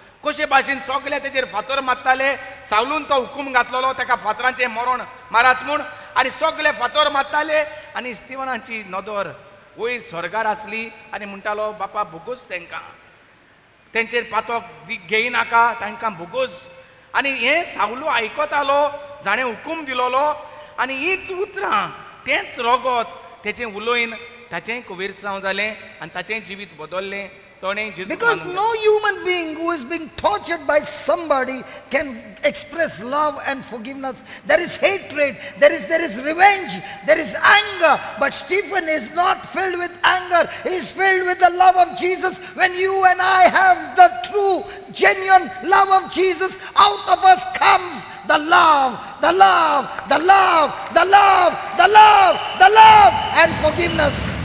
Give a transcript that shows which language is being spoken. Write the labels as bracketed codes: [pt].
[gom] कशे भाशेन सगळे तेजेर फातर मारताले. सावलून तो हुकूम घातलेलो तेका फातरांचें मरण मारात म्हूण, आनी सगळे फातर मारताले. आनी स्टिवनाची नदर वयर स्वर्गार आसली आनी म्हणटालो बापा भोगोस तांकां, तेंचेर पातोक घेयनाका, तांकां भोगोस. आनी हें सावलू आयकतालो, जाणें हुकूम दिलोलो, आनी हीच उतरां तेंच रगत तेचें उलोयन ताचेंय कुवेरसांव जालें आनी ताचेंय जिवीत बदललें. [en] Because no human being who is being tortured by somebody can express love and forgiveness. There is hatred, there is revenge, there is anger. But Stephen is not filled with anger. He is filled with the love of Jesus. When you and I have the true, genuine love of Jesus, out of us comes the love, the love, the love, the love, the love, the love, and forgiveness.